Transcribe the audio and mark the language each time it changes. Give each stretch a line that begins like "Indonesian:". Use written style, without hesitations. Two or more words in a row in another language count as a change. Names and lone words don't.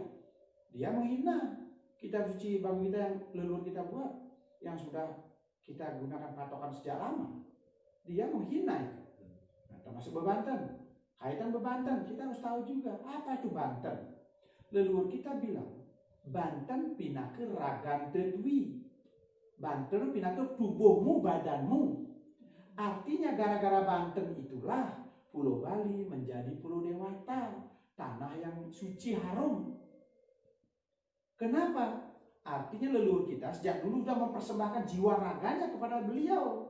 Indonesian: Dia menghina kitab suci Bhagavad Gita yang leluhur kita buat, yang sudah kita gunakan patokan sejak lama. Dia menghina itu. Nah, termasuk bebanten. Kaitan bebanten, kita harus tahu juga apa itu Banten. Leluhur kita bilang,
Balinese: Banten pinake ragante dwi.
Indonesian: Banten pinake tubuhmu, badanmu. Artinya gara-gara Banten itulah Pulau Bali menjadi Pulau Dewata, tanah yang suci harum. Kenapa? Artinya leluhur kita sejak dulu sudah mempersembahkan jiwa raganya kepada beliau.